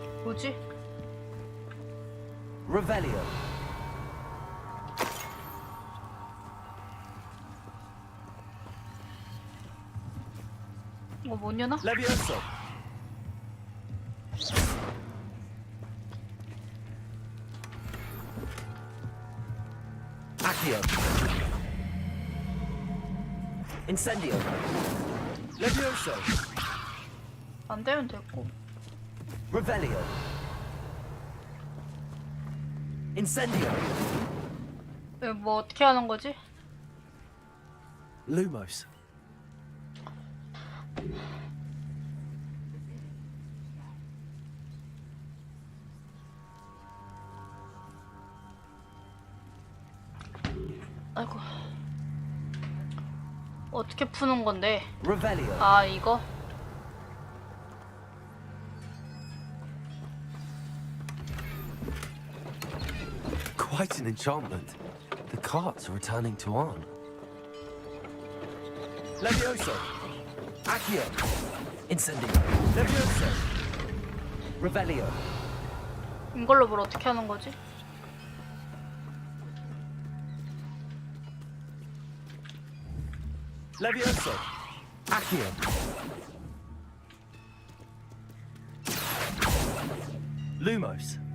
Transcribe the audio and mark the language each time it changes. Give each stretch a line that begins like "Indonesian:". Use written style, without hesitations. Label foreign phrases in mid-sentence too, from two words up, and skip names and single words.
Korean: 뭐지? Revelio. 못 여나? Levioso. Accio. Incendio. Levioso. 안 되면 됐고. Revelio. Incendio. 뭐 어떻게 하는 거지? Lumos. 아이고. 어떻게 푸는 건데? Revelio. 아, 이거?
English: Quite an enchantment. The carts are returning to on.
Korean: Levioso. Accio. Incendio. Levioso. Revelio. 이걸로 뭘 어떻게 하는 거지? Levioso. Accio. Lumos.